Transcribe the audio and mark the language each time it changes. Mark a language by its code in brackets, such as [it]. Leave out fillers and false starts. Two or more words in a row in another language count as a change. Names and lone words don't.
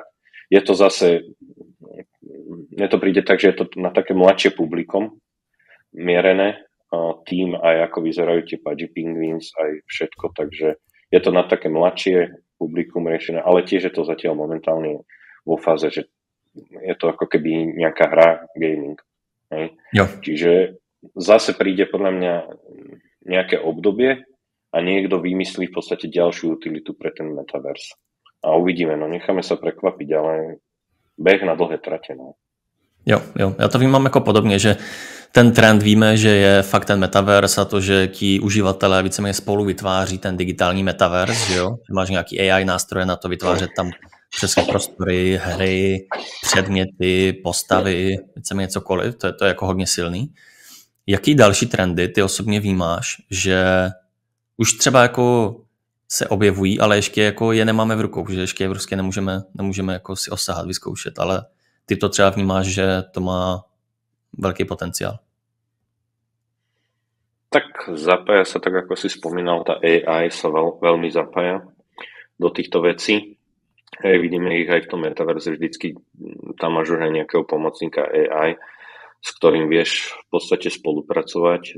[sk] Je to zase, mne to príde tak, že je to na také mladšie publikum mierené, tým aj ako vyzerajú tie Pudgy Penguins, aj všetko, takže je to na také mladšie publikum riešené, ale tiež je to zatiaľ momentálne vo fáze, že je to ako keby nejaká hra, gaming. Hej? Čiže zase príde podľa mňa nejaké obdobie a a niekto vymyslí v podstate ďalšiu utilitu pre ten metaverse. A uvidíme, no necháme sa prekvapiť, ale beh na dlhé trate, no. [cs] Jo, já to vnímám jako podobně, že ten trend víme, že je fakt ten metaverse a to, že ti uživatelé víceméně spolu vytváří ten digitální metaverse, že jo? Máš nějaký AI nástroje na to vytvářet tam přesně prostory, hry, předměty, postavy, víceméně cokoliv, to je jako hodně silný. Jaký další trendy ty osobně vnímáš, že už třeba jako se objevují, ale ještě jako je nemáme v rukou, že ještě je prostě nemůžeme jako si osahat, vyzkoušet, ale ty to třeba vnímáš, že to má veľký potenciál. [sk] Tak zapája sa, tak ako si spomínal, tá AI sa veľmi zapája do týchto vecí. Vidíme ich aj v tom metaverze, vždycky tam máš už aj nejakého pomocníka AI, s ktorým vieš v podstate spolupracovať.